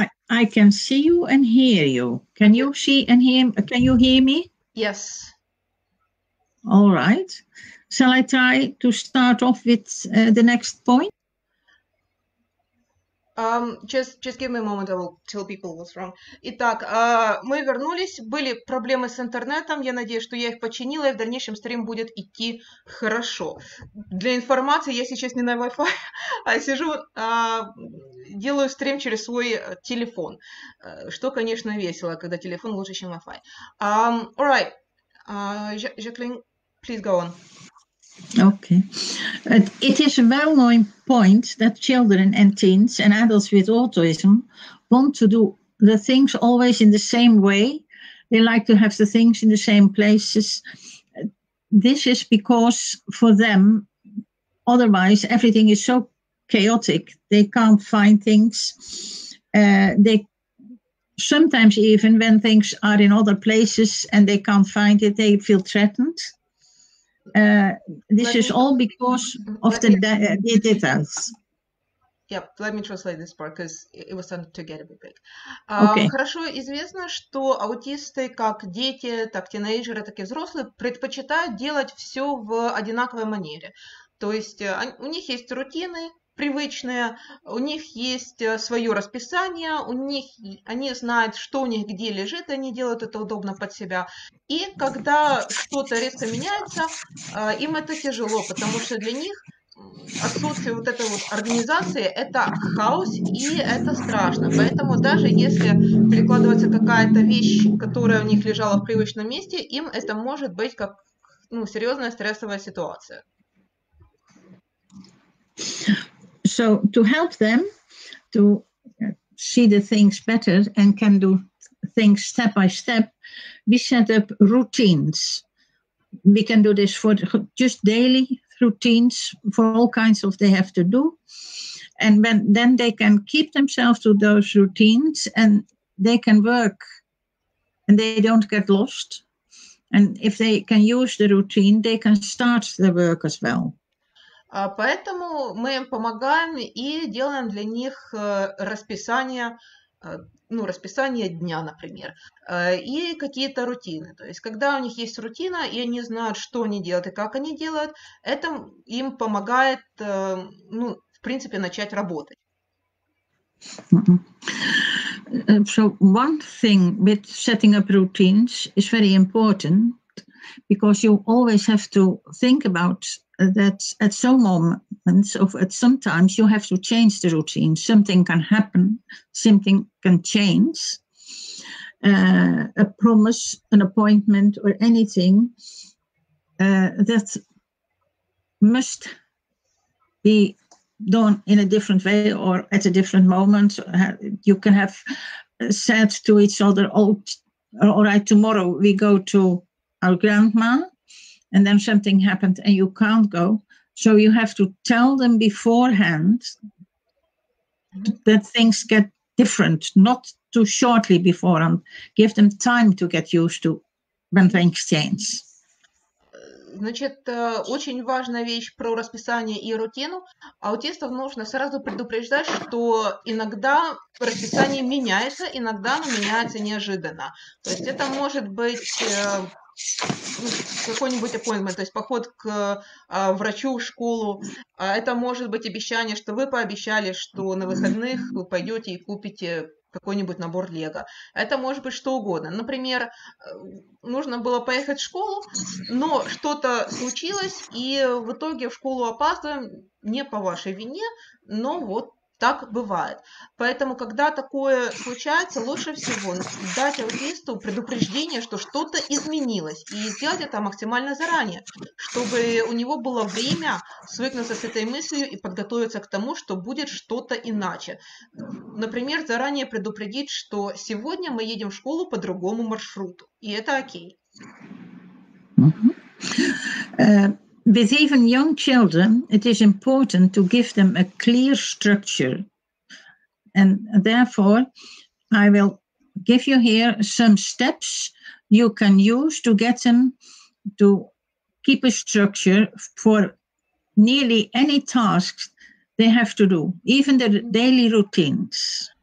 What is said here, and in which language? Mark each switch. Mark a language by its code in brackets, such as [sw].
[en] I can see you and hear you. Can you see and hear? Can you hear me? Yes. All right. Shall I try to start off with the next point? Just give me a moment, I will tell people what's wrong. [ru] Итак, мы вернулись, были проблемы с интернетом, я надеюсь, что я их починила, и в дальнейшем стрим будет идти хорошо. Для информации, я сейчас не на Wi-Fi, а сижу, делаю стрим через свой телефон, что, конечно, весело, когда телефон лучше, чем Wi-Fi. [en] All right, Жаклин, please go on. Okay. It is a well-known point that children and teens and adults with autism want to do the things always in the same way. They like to have the things in the same places. This is because for them, otherwise everything is so chaotic. They can't find things. They sometimes even when things are in other places and they can't find it, they feel threatened. This is all because of the details. Yeah, let me translate this part, because it was starting to get a bit big. Okay. [ru] Хорошо известно, что аутисты, как дети, так тинейджеры, так и взрослые, предпочитают делать все в одинаковой манере. То есть у них есть рутины привычные, у них есть свое расписание, они знают, что у них где лежит, они делают это удобно под себя. И когда что-то резко меняется, им это тяжело, потому что для них отсутствие вот этой вот организации – это хаос, и это страшно. Поэтому даже если перекладывается какая-то вещь, которая у них лежала в привычном месте, им это может быть как серьезная стрессовая ситуация. [en] So to help them to see the things better and can do things step by step, we set up routines. We can do this for just daily routines for all kinds of they have to do. And then they can keep themselves to those routines and they can work and they don't get lost. And if they can use the routine, they can start the work as well. [ru] Поэтому мы им помогаем и делаем для них расписание дня, например, и какие-то рутины. То есть, когда у них есть рутина, и они знают, что они делают и как они делают, это им помогает, в принципе, начать работать. [en] So one thing with setting up routines is very important because you always have to think about that at some moments at sometimes you have to change the routine. Something can happen, something can change. A promise, an appointment, or anything that must be done in a different way or at a different moment. You can have said to each other, all right, tomorrow we go to our grandma, and then something happened and you can't go. So you have to tell them beforehand that things get different, not too shortly beforehand. Give them time to get used to when things change. [ru] Значит, очень важная вещь про расписание и рутину. Аутистов нужно сразу предупреждать, что иногда расписание меняется, иногда оно меняется неожиданно. То есть это может быть какой-нибудь appointment, то есть поход к врачу в школу. Это может быть обещание, что вы пообещали, что на выходных вы пойдете и купите какой-нибудь набор Лего. Это может быть что угодно. Например, нужно было поехать в школу, но что-то случилось, и в итоге в школу опаздываем не по вашей вине, но вот так бывает. Поэтому, когда такое случается, лучше всего дать аутисту предупреждение, что что-то изменилось, и сделать это максимально заранее, чтобы у него было время свыкнуться с этой мыслью и подготовиться к тому, что будет что-то иначе. Например, заранее предупредить, что сегодня мы едем в школу по другому маршруту, и это окей. [en] With even young children, it is important to give them a clear structure. And therefore, I will give you here some steps you can use to get them to keep a structure for nearly any task they have to do, even the daily routines.